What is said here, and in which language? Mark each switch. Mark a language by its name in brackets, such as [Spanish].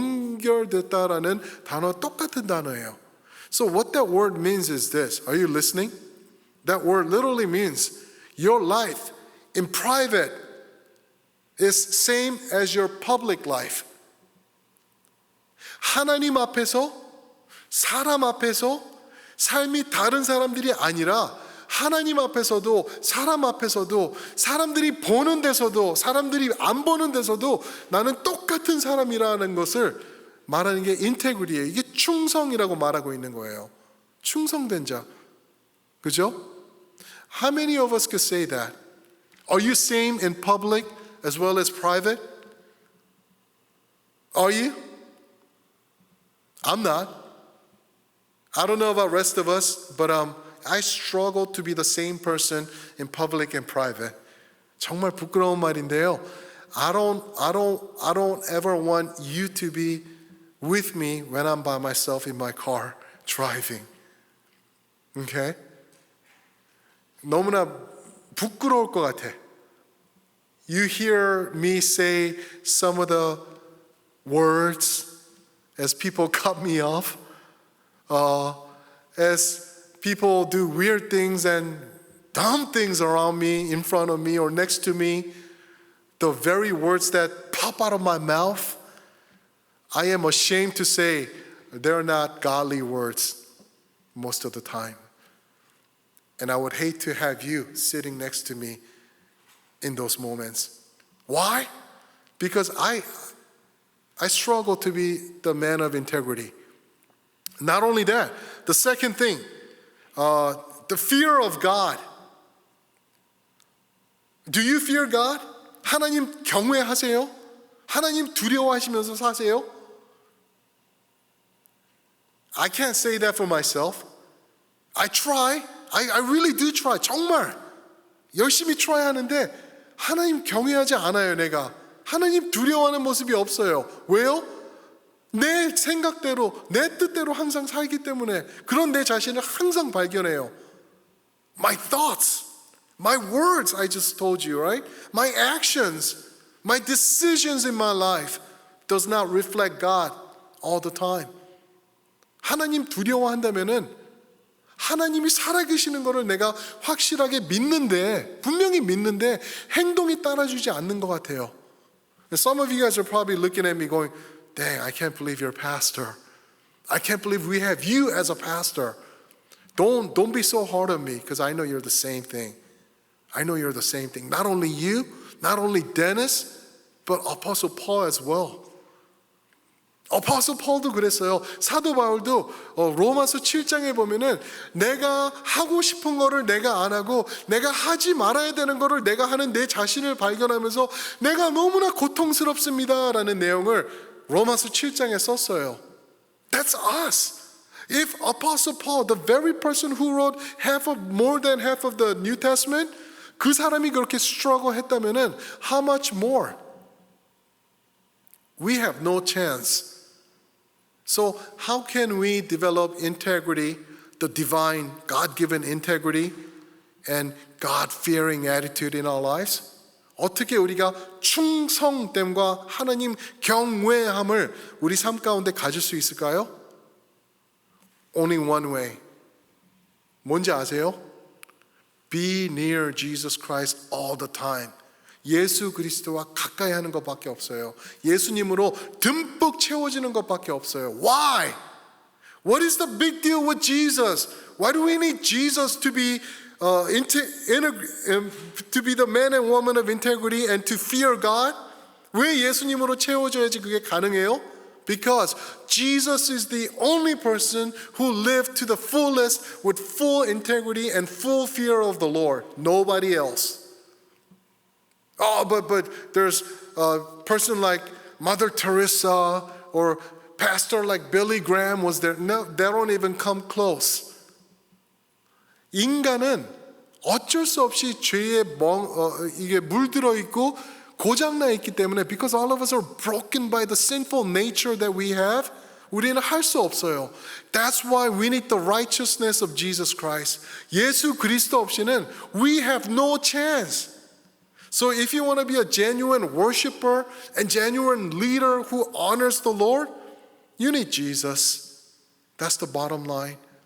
[Korean] 연결됐다라는 단어 똑같은 단어예요. [English] So what that word means is this. Are you listening? That word literally means your life in private is same as your public life. [Korean] 하나님 앞에서, 사람 앞에서 삶이 다른 사람들이 아니라 하나님 앞에서도 사람 앞에서도 사람들이 보는 데서도 사람들이 안 보는 데서도 나는 똑같은 사람이라는 것을 말하는 게 인테그리예요. 이게 충성이라고 말하고 있는 거예요. 충성된 자. 그죠? [English] How many of us could say that? Are you same in public as well as private? Are you? I'm not. I don't know about rest of us, but I struggle to be the same person in public and private. [Korean] 정말 부끄러운 말인데요. [English] I don't ever want you to be with me when I'm by myself in my car driving. Okay? [Korean] 너무나 부끄러울 것 같아. [English] You hear me say some of the words as people cut me off, as people do weird things and dumb things around me, in front of me or next to me, the very words that pop out of my mouth, I am ashamed to say they're not godly words most of the time. And I would hate to have you sitting next to me in those moments. Why? Because I struggle to be the man of integrity. Not only that, the second thing, the fear of God. Do you fear God? [Korean] 하나님 경외하세요? 하나님 두려워하시면서 사세요? [English] I can't say that for myself. I try. I really do try. [Korean] 정말 열심히 try 하는데 하나님 경외하지 않아요, 내가. 하나님 두려워하는 모습이 없어요. 왜요? 내 생각대로, 내 뜻대로 항상 살기 때문에 그런 내 자신을 항상 발견해요. [English] My thoughts, my words I just told you, right? My actions, my decisions in my life does not reflect God all the time. [Korean] 하나님 두려워한다면은 하나님이 살아계시는 것을 내가 확실하게 믿는데, 분명히 믿는데 행동이 따라주지 않는 것 같아요. [English] Some of you guys are probably looking at me going, dang, I can't believe you're a pastor. I can't believe we have you as a pastor. Don't be so hard on me because I know you're the same thing. I know you're the same thing. Not only you, not only Dennis, but Apostle Paul as well. [Korean] Apostle Paul도 그랬어요. 사도 바울도 로마서 7장에 보면은 내가 하고 싶은 거를 내가 안 하고 내가 하지 말아야 되는 거를 내가 하는 내 자신을 발견하면서 내가 너무나 고통스럽습니다라는 내용을 로마서 7장에 썼어요. [English] That's us. If Apostle Paul, the very person who wrote more than half of the New Testament, [Korean] 그 사람이 그렇게 struggle 했다면은 [English] how much more? We have no chance. So how can we develop integrity, the divine, God-given integrity and God-fearing attitude in our lives? [Korean] 어떻게 우리가 충성됨과 하나님 경외함을 우리 삶 가운데 가질 수 있을까요? [English] Only one way. [Korean] 뭔지 아세요? [English] Be near Jesus Christ all the time. [Korean] 예수 그리스도와 가까이 하는 것밖에 없어요. 예수님으로 듬뿍 채워지는 것밖에 없어요. [English] Why? What is the big deal with Jesus? Why do we need Jesus to be to be the man and woman of integrity and to fear God? [Korean] 왜 예수님으로 채워져야지 그게 가능해요? [English] Because Jesus is the only person who lived to the fullest with full integrity and full fear of the Lord. Nobody else. Oh, but there's a person like Mother Teresa or pastor like Billy Graham was there. No, they don't even come close. [Korean] 인간은 어쩔 수 없이 죄에 이게 물들어 있고 고장나 있기 때문에 [English] because all of us are broken by the sinful nature that we have, [Korean] 우리는 할 수 없어요. [English] That's why we need the righteousness of Jesus Christ. [Korean] 예수 그리스도 없이는 [English] we have no chance. So if you want to be a genuine worshiper and genuine leader who honors the Lord, you need Jesus. That's the bottom line.